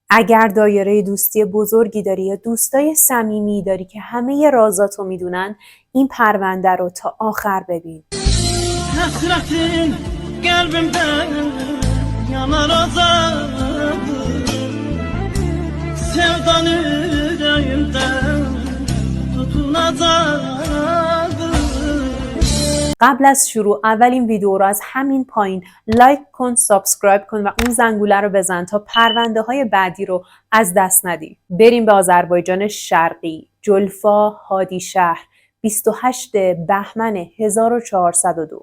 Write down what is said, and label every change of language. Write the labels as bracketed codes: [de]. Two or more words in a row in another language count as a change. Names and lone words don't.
[fa] اگر دایره دوستی بزرگی داری یا دوستای صمیمی داری که همه رازاتو میدونن، این پرونده رو تا آخر ببین. [tr] Hasretin kalbimden yanar azabı Sevdan yüreğimden tutunacak. [fa] قبل از شروع اولین ویدیو رو از همین پایین لایک کن، سابسکرایب کن و اون زنگوله رو بزن تا پرونده های بعدی رو از دست ندی. بریم به آذربایجان شرقی. جلفا هادیشهر، 28 بهمن 1402.